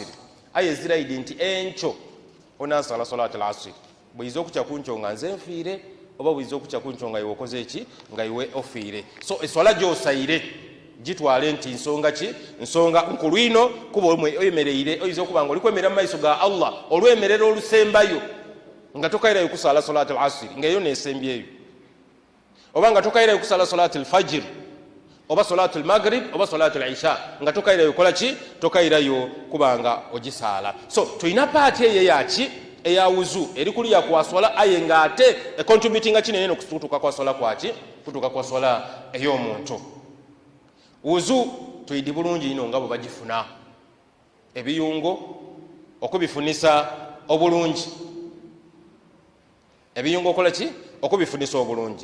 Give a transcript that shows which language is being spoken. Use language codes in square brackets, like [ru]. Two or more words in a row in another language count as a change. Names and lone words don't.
[xog] aye ziraidi nti enkyo onasala [ar] صلاة العصر [xog] bwiza okukya kunkyo nga nze nfiire oba bwiza okukya kunkyo nga iwe okoze eki nga iwe ofiire. so eswala gy'osaire gitwale nti nsonga ki nsonga nkulu ino kuba oyemereire oyinza okuba nga oli kwemerera mu maiso ga Allah olwemerera olusembayo nga tokairayo kusala [ar] صلاة العصر [xog] ngaeyo nesembyeyo, oba nga tokairayo kusala [ar] صلاة الفجر [xog] oba [ar] صلاة المغرب [xog] oba [ar] صلاة العشاء [xog] nga tokairayo kola ki tokairayo kubanga ogisaala. so tulina paati eyo yaki eya wuzu eri kuli ya kwaswala aye nga ate contributinga kinene n'okutuuka kwa swala kwaki kutuuka kwa swala ey'omuntu. wuzu tuyidi bulungi ino nga bwe bagifuna ebiyungo okubifunisa obulungi, ebiyungo okola ki okubifunisa obulungi.